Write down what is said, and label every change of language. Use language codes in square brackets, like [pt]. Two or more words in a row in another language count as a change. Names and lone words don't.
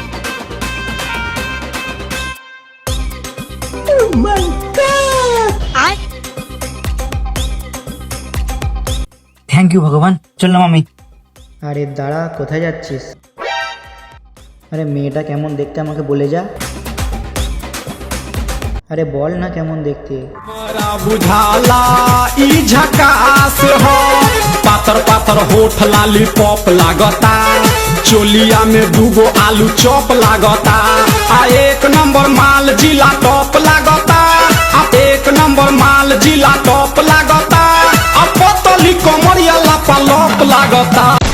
[en] thank you [bn] ভগবান, চললাম আমি। আরে দাঁড়া, কোথায় যাচ্ছিস? আরে মেয়েটা কেমন দেখতে আমাকে বলে যা। আরে বল না কেমন দেখতে। [bho] हमारा बुझाला ई झकास हो, पातर पातर होठ लाली पॉप लागता, चोलिया में दूगो आलू चॉप लागता, आ एक नंबर माल जिला टॉप लागता, आ एक नंबर माल जिला टॉप लागता, आ पतली कमरिया लापा लॉप लागता।